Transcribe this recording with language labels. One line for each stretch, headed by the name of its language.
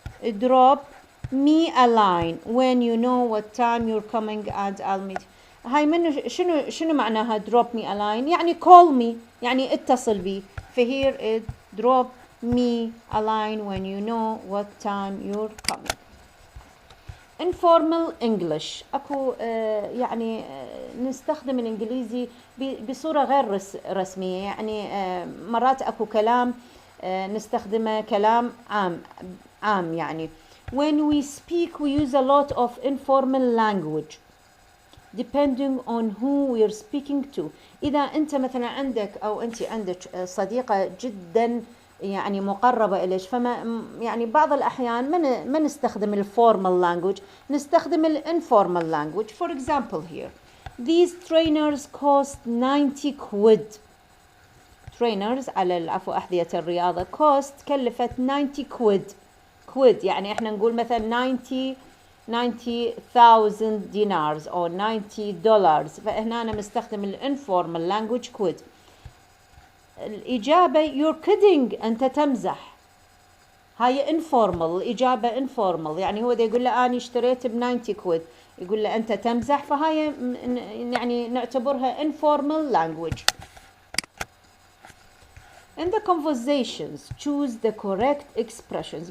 English: drop me a line when you know what time you're coming and I'll meet.
Arabic: هاي من شنو معناها
English: drop me a line؟
Arabic: يعني
English: call me،
Arabic: يعني اتصل بي.
English: فهير it drop me a line when you know what time you're coming. informal English
Arabic: أكو يعني نستخدم الإنجليزي بصورة غير رسمية، يعني مرات أكو كلام نستخدمه كلام عام يعني.
English: when we speak we use a lot of informal language depending on who we're speaking to.
Arabic: إذا أنت مثلا عندك أو أنت عندك صديقة جدا يعني مقربة إليش، فما يعني بعض الأحيان ما نستخدم الفورمال لانجوج، نستخدم الانفورمال لانجوج.
English: for example here these trainers cost 90 quid.
Arabic: trainers على أحذية الرياضة cost كلفت 90 quid يعني احنا نقول مثلا 90,000 dinars أو $90. فهنا أنا مستخدم الانفورمال لانجوج quid. الإجابة
English: you're kidding
Arabic: أنت تمزح. هاي informal، الإجابة informal يعني هو دا يقول له أنا اشتريت ب 90 quid، يقول له أنت تمزح، فهاي يعني نعتبرها
English: informal language. in the conversations choose the correct expressions.